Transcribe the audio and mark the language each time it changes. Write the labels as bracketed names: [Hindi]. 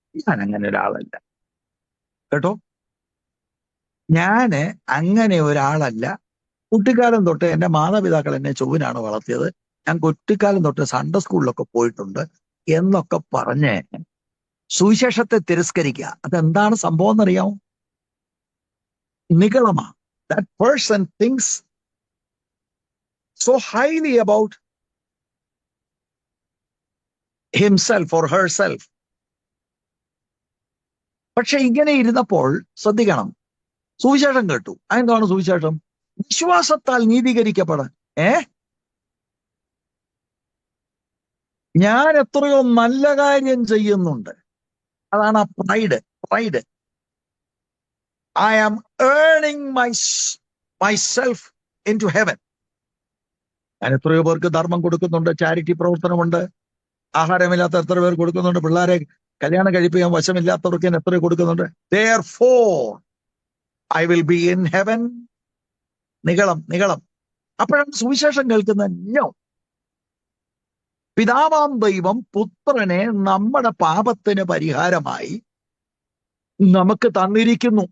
[Malayalam] ഞാൻ അങ്ങനെ ഒരാളല്ല കേട്ടോ, ഞാന് അങ്ങനെ ഒരാളല്ല. കുട്ടിക്കാലം തൊട്ട് എന്റെ മാതാപിതാക്കൾ എന്നെ ചൊവ്വിനാണ് വളർത്തിയത്. ഞാൻ കുട്ടിക്കാലം തൊട്ട് സൺഡേ സ്കൂളിലൊക്കെ പോയിട്ടുണ്ട് എന്നൊക്കെ പറഞ്ഞ് സുവിശേഷത്തെ തിരസ്കരിക്കുക. അതെന്താണ് സംഭവം എന്നറിയാമോ? നിഗളമാ. [English] That person thinks so highly about himself or herself. [Malayalam] പക്ഷെ ഇങ്ങനെ ഇരുന്നപ്പോൾ ശ്രദ്ധിക്കണം, സുവിശേഷം കേട്ടു. അതെന്താണ് സുവിശേഷം? വിശ്വാസത്താൽ നീതീകരിക്കപ്പെടാൻ. ഞാൻ എത്രയോ നല്ല കാര്യം ചെയ്യുന്നുണ്ട്. അതാണ് ആ pride. [English] I am earning myself into heaven. [Malayalam] ഞാൻ എത്രയോ പേർക്ക് ധർമ്മം കൊടുക്കുന്നുണ്ട്, ചാരിറ്റി പ്രവർത്തനമുണ്ട്, ആഹാരമില്ലാത്ത എത്ര പേർ കൊടുക്കുന്നുണ്ട്, പിള്ളേരെ കല്യാണം കഴിപ്പിക്കാൻ വശമില്ലാത്തവർക്ക് ഞാൻ എത്രയോ കൊടുക്കുന്നുണ്ട്. [English] Therefore I will be in heaven. [Malayalam] നിഗളം. അപ്പോഴാണ് സുവിശേഷം കേൾക്കുന്നത്. നോ, പിതാവാം ദൈവം പുത്രനെ നമ്മുടെ പാപത്തിന് പരിഹാരമായി നമുക്ക് തന്നിരിക്കുന്നു.